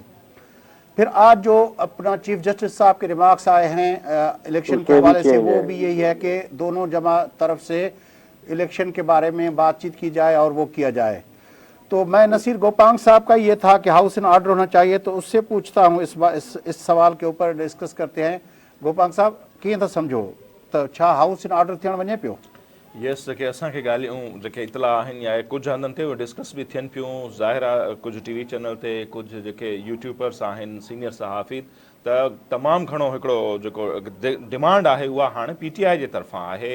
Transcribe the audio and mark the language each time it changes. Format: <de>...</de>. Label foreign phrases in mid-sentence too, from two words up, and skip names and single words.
<ur>پھر آج جو اپنا</ur> <en>chief justice</en> <ur>صاحب کے ریمارکس آئے ہیں الیکشن کے حوالے سے, وہ بھی یہی ہے کہ دونوں جماع طرف سے الیکشن کے بارے میں بات چیت کی جائے اور وہ کیا جائے. تو میں نصیر گوپانگ صاحب کا یہ تھا کہ</ur> <en>house in order</en> <ur>ہونا چاہیے, تو اس سے پوچھتا ہوں اس سوال کے اوپر ڈسکس کرتے ہیں.</ur> <sd>گوپانگ صاحب کیئं था सम्झो त छा</sd> <en>house in order</en> <sd>थियण वञे पियो? यस, जेके असांखे ॻाल्हियूं जेके इतला आहिनि या कुझु हंधनि ते उहे डिस्कस बि थियनि पियूं. ज़ाहिर आहे कुझु</sd> <en>TV channel</en> <sd>ते कुझु जेके यूट्यूबर्स आहिनि सीनियर सहाफ़ी, त तमामु घणो हिकिड़ो जेको डिमांड आहे उहा हाणे पी टी आई जे तरफ़ां आहे.</sd>